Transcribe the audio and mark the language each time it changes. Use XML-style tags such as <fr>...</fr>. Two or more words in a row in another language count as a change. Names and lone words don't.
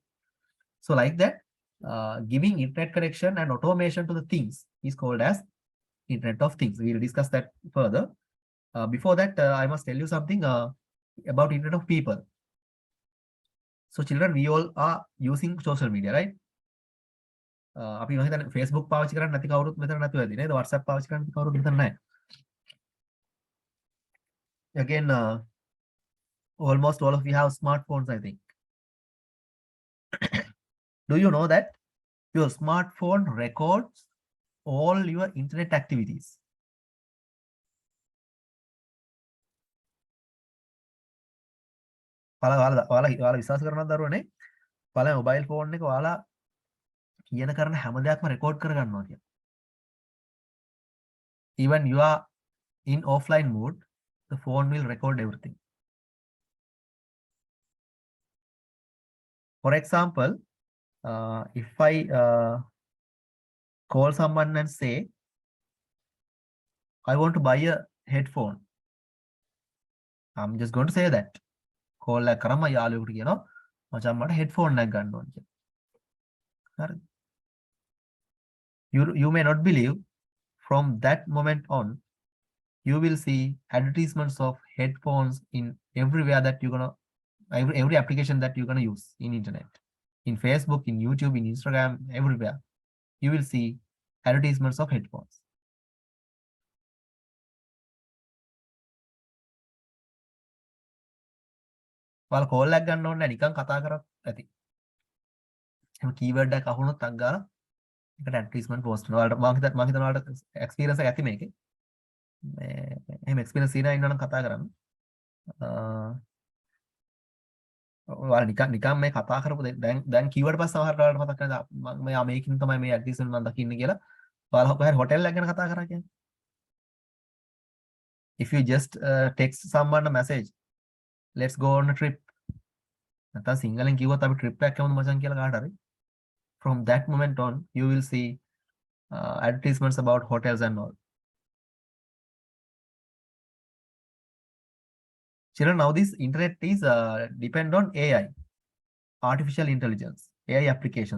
<en>So like that, giving internet connection and automation to the things is called as Internet of Things. We will discuss that further. Before that, I must tell you something about Internet of People. So children, we all are using social media, right?</en> <si>අපි මම හිතන්නේ Facebook පාවිච්චි කරන්නේ නැති කවුරුත් මෙතන නැතුව ඇති නේද? WhatsApp පාවිච්චි කරන්නේ නැති කවුරුත් මෙතන නැහැ.</si> <en>Again, almost all of you have smartphones, I think. Do you know that your smartphone records all your internet activities?</en> <si>ඔයාලා විශ්වාස කරනවද දරුවනේ? ඔයාලා</si> <en>mobile phone</en> <si>එක ඔයාලා කියන කරන හැම දෙයක්ම රෙකෝඩ් කරගන්නවා කියන්නේ.</si> <en>Even you are in offline mode, the phone will record everything. For example, if I call someone and say, I want to buy a headphone. I'm just going to say that. Call like</en> <si>කරම යාළුවෙකුට කියනවා මචං මට headphone එකක් ගන්න ඕන කියලා. හරිද?</si> <en>You may not believe, from that moment on, you will see advertisements of headphones in everywhere that you're gonna, every application that you're gonna use in internet, in Facebook, in YouTube, in Instagram, everywhere. You will see advertisements of headphones.</en> <si>ඔයාලා කෝල් එකක් ගන්න ඕනේ නිකන් කතා කරත් ඇති. එහෙම කීවර්ඩ් එකක් අහුනොත් අක් ගාලා ඒකට ඇඩ්වර්ටයිස්මන්ට් පෝස්ට් කරනවා. ඔයාලට මම හිතනවා ඔයාලට එක්ස්පීරියන්ස් එකක් ඇති මේකේ. එහෙම එක්ස්පීරියන්ස් තියෙනවා ඉන්නවනම් කතා කරන්න. ඔයාලා නිකන් මේ කතා කරපු දැන් කීවර්ඩ් පස්සේ සමහරට ඔයාලට මතක් වෙනවා මම මේකින් තමයි මේ ඇඩ්වර්ටයිස්මන්ට් මම දකින්නේ කියලා. ඔයාලා කොහේ හොටෙල් එකක් ගැන කතා කරා කියන්නේ.</si> <en>If you just text someone a message, let's go on a trip.</en> <si>නැත්නම් සිංහලෙන් කිව්වොත් අපි trip එකක් යමුද මචං කියලා කාට හරි.</si> <en>From that moment on, you will see advertisements about hotels and all. Children, now this internet is depend on AI, artificial intelligence, AI applications.</en>